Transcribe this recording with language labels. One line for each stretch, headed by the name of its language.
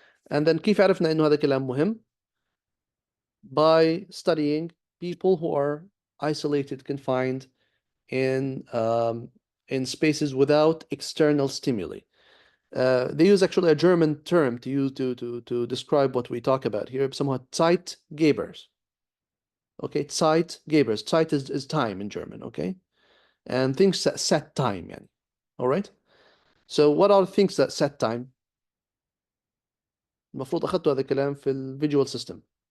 English: And then
Arabic: كيف عرفنا إنه هذا الكلام مهم?
English: By studying people who are isolated, confined in spaces without external stimuli. They use actually a German term to use to describe what we talk about here. Somewhat Zeitgebers. Okay, Zeitgebers. Zeit is time in German. Okay, and things that set time. Yani. All right. So what are things that set time?
Arabic: المفروض أخذتوا هذا الكلام في الفيجوال system.